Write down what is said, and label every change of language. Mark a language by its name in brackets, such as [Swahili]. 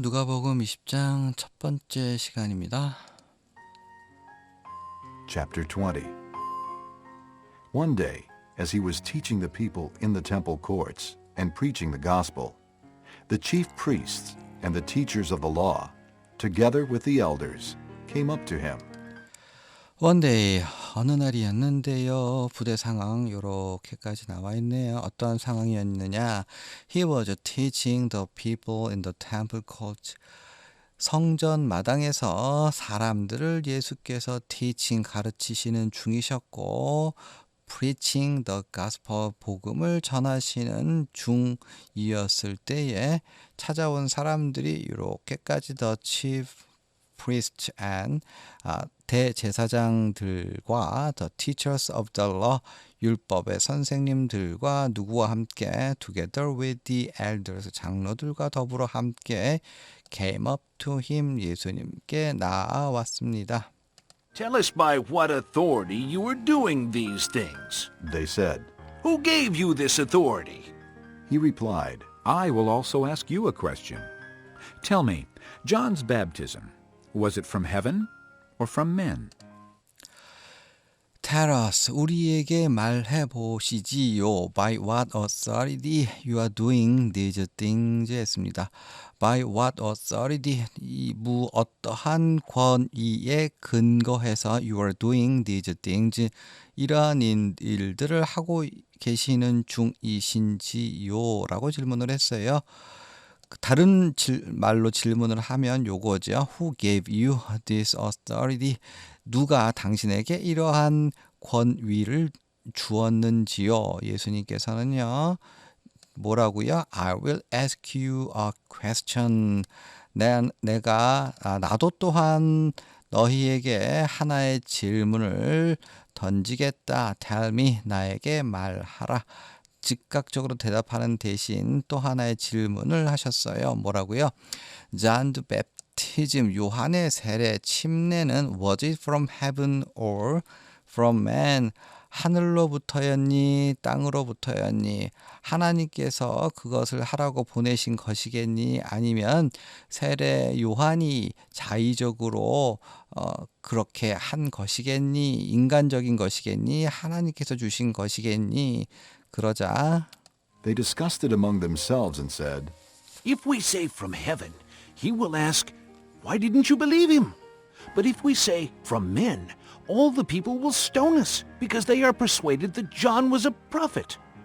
[Korean] 누가복음 20장 첫 번째 시간입니다. [English] Chapter 20. One day, as he was teaching the people in the temple courts and preaching the gospel, the chief priests and the teachers of the law, together with the elders, came up to him. [Korean] 원데이 어느 날이었는데요. 부대 상황 요렇게까지 나와 있네요. 어떠한 상황이었느냐? [English] He was teaching the people in the temple court. [Korean] 성전 마당에서 사람들을 예수께서 teaching 가르치시는 중이셨고 [English] preaching the gospel [Korean] 복음을 전하시는 중이었을 때에 찾아온 사람들이 이렇게까지 [English] the chief priest and [Korean] 대제사장들과 [English] the teachers of the law [Korean] 율법의 선생님들과 누구와 함께 [English] together with the elders [Korean] 장로들과 더불어 함께 [English] came up to him [Korean] 예수님께 나아왔습니다. [English] Tell us by what authority you are doing these things. They said. Who gave you this authority? He replied, I will also ask you a question. Tell me, John's baptism, was it from heaven or from men? Tell us, [Korean] 우리에게 말해 보시지요. [English] By what authority you are doing these things [Korean] 했습니다. [English] By what authority, [Korean] 어떠한 권위에 근거해서 [English] you are doing these things, [Korean] 이러한 일들을 하고 계시는 중이신지요? 라고 질문을 했어요. 다른 말로 질문을 하면 요거죠. [English] Who gave you this authority? [Korean] 누가 당신에게 이러한 권위를 주었는지요? 예수님께서는요. 뭐라고요? [English] I will ask you a question. [Korean] 나도 또한 너희에게 하나의 질문을 던지겠다. [English] Tell me, [Korean] 나에게 말하라. 즉각적으로 대답하는 대신 또 하나의 질문을 하셨어요. 뭐라고요? [English] John the Baptism, [Korean] 요한의 세례 침례는 [English] was it from heaven or from man? [Korean] 하늘로부터였니 땅으로부터였니? 하나님께서 그것을 하라고 보내신 것이겠니? 아니면 세례 요한이 자의적으로 그렇게 한 것이겠니? 인간적인 것이겠니? 하나님께서 주신 것이겠니? 그러자 [English] They discussed it among themselves and said, If we say from heaven, he will ask, Why didn't you believe him? But if we say from men, all the people will stone us because they are persuaded that John was a prophet.